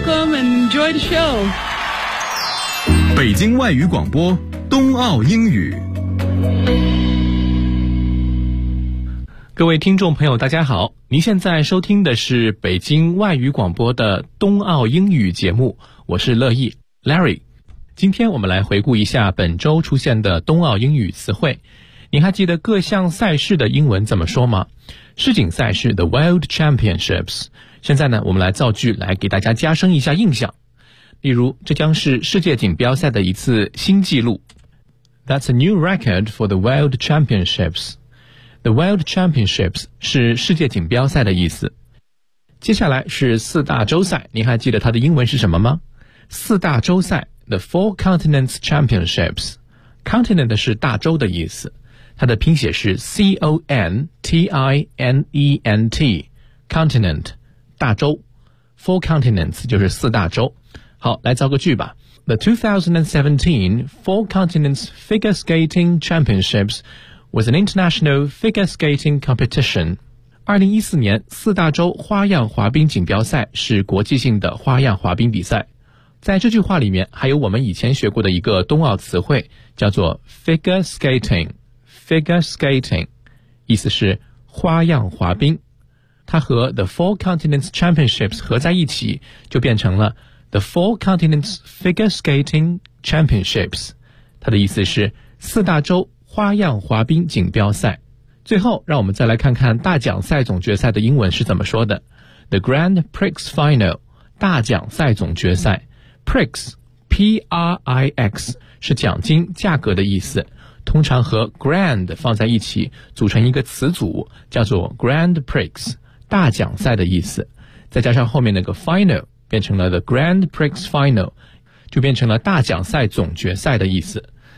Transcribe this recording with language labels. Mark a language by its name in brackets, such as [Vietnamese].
[English] Welcome and enjoy the show. [Chinese] 北京外语广播，冬奥英语。各位听众朋友，大家好，您现在收听的是北京外语广播的冬奥英语节目，我是乐意 Larry。今天我们来回顾一下本周出现的冬奥英语词汇。您还记得各项赛事的英文怎么说吗？世锦赛事 [English] The World Championships。 [Chinese] 现在呢，我们来造句来给大家加深一下印象。例如，这将是世界锦标赛的一次新纪录。 [English] That's a new record for the World Championships. The World Championships [Chinese] 是世界锦标赛的意思。接下来是四大洲赛，您还记得它的英文是什么吗？四大洲赛 [English] ,The Four Continents Championships. [Chinese] Continent 是大洲的意思。它的拼写是 C-O-N-T-I-N-E-N-T, Continent. 大洲 , [English] four continents, [Chinese] 就是四大洲。好，来造个句吧。 [English] The 2017 Four Continents Figure Skating Championships was an international figure skating competition. [Chinese] 2014年四大洲花样滑冰锦标赛是国际性的花样滑冰比赛。在这句话里面还有我们以前学过的一个冬奥词汇，叫做 [English] figure skating, figure skating, [Chinese] 意思是花样滑冰。它和 [English] The Four Continents Championships 合在一起，就变成了 The Four Continents Figure Skating Championships。 [Chinese] 它的意思是四大洲花样滑冰锦标赛。最后让我们再来看看大奖赛总决赛的英文是怎么说的。 [English] The Grand Prix Final， [Chinese] 大奖赛总决赛。 Prix P-R-I-X 是奖金价格的意思，通常和 Grand 放在一起组成一个词组，叫做 Grand Prix，大奖赛的意思，再加上后面那个 final 变成了 [English] the Grand Prix Final， [Chinese] 就变成了大奖赛总决赛的意思。